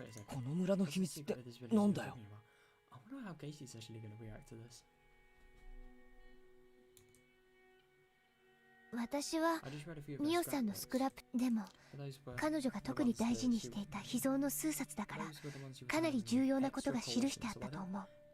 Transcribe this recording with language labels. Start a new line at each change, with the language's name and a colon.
Japanese: この村の秘密ってなんだよ。
English: I wonder how Casey's actually going to react to this.
Japanese: 私はミオさんのスクラップでも彼女が特に大事にしていた秘蔵の数冊だからかなり重要なことが記してあったと思う。